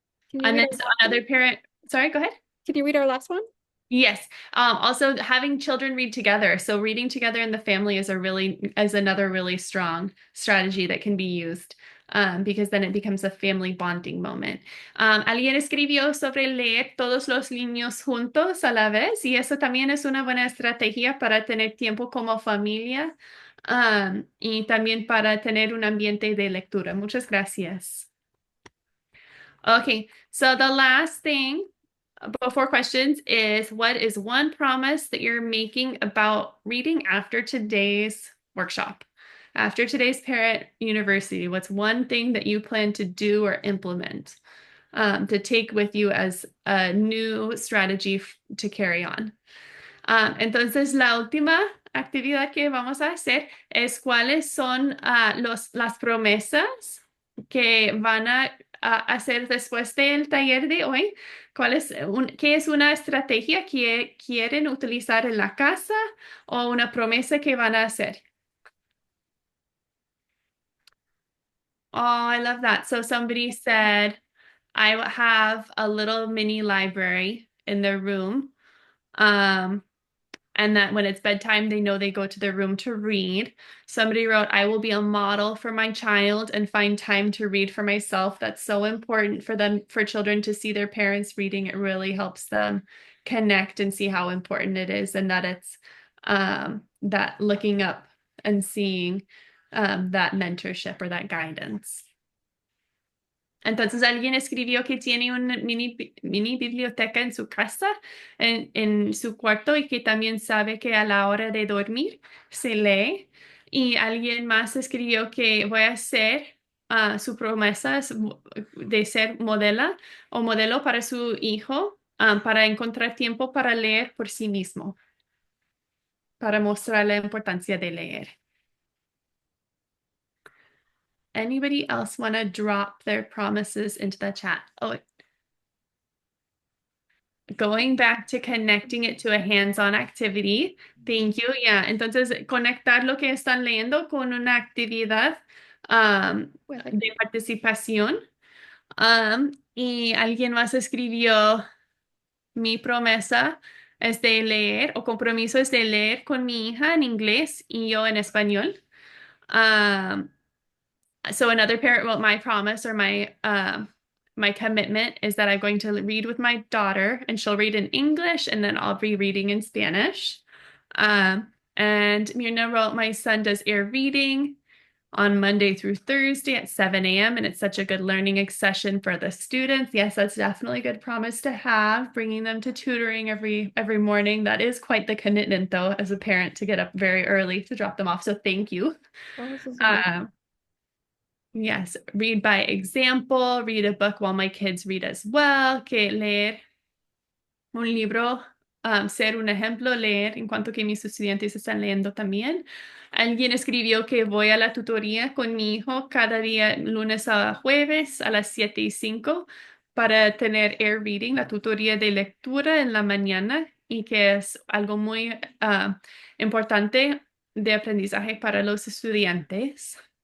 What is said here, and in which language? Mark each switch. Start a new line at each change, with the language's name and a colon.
English: Can you And read then our last one? another parent, sorry, go ahead. Can you read our last one? Yes. Also having children read together. So reading together in the family is another really strong strategy that can be used. Because then it becomes a family bonding moment.
Spanish: Alguien escribió sobre leer todos los niños juntos a la vez y eso también es una buena estrategia para tener tiempo como familia, y también para tener un ambiente de lectura. Muchas gracias.
English: Okay, so the last thing before questions is what is one promise that you're making about reading after today's workshop? After today's parent university, what's one thing that you plan to do or implement to take with you as a new strategy to carry on?
Spanish: Entonces, la última actividad que vamos a hacer es cuáles son las promesas que van a hacer después del taller de hoy. ¿Qué es una estrategia que quieren utilizar en la casa o una promesa que van a hacer?
English: Oh, I love that. So somebody said, I have a little mini library in their room. And that when it's bedtime, they know they go to their room to read. Somebody wrote, I will be a model for my child and find time to read for myself. That's so important for children to see their parents reading. It really helps them connect and see how important it is, and that it's that looking up and seeing that mentorship or that guidance.
Spanish: Entonces alguien escribió que tiene una mini biblioteca en su casa, en su cuarto, y que también sabe que a la hora de dormir se lee. Y alguien más escribió que voy a hacer su promesa es de ser modela o modelo para su hijo, para encontrar tiempo para leer por sí mismo, para mostrar la importancia de leer.
English: Anybody else want to drop their promises into the chat? Oh, going back to connecting it to a hands-on activity. Thank you. Yeah.
Spanish: Entonces, conectar lo que están leyendo con una actividad de participación. Y alguien más escribió, mi promesa es de leer o compromiso es de leer con mi hija en inglés y yo en español.
English: Um, so another parent wrote, my promise or my commitment is that I'm going to read with my daughter and she'll read in English and then I'll be reading in Spanish. And Mirna wrote, my son does ear reading on Monday through Thursday at 7 a.m. And it's such a good learning session for the students. Yes, that's definitely a good promise to have, bringing them to tutoring every morning. That is quite the commitment, though, as a parent to get up very early to drop them off. So thank you. Oh, this is great. Yes, read by example, read a book while my kids read as well,
Spanish: que leer un libro, ser un ejemplo, leer en cuanto que mis estudiantes están leyendo también. Alguien escribió que voy a la tutoría con mi hijo cada día, lunes a jueves a las 7:05 para tener air reading, la tutoría de lectura en la mañana y que es algo muy importante de aprendizaje para los estudiantes.